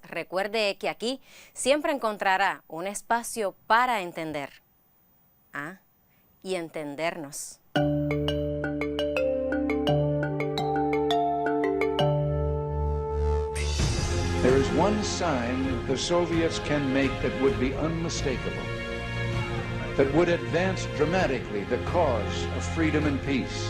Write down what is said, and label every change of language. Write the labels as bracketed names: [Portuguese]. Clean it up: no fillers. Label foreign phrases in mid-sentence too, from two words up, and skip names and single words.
[Spanish] Recuerde que aquí siempre encontrará un espacio para entender y entendernos. [English] There is one sign the Soviets can make that would be unmistakable, that would advance dramatically the cause of freedom and peace.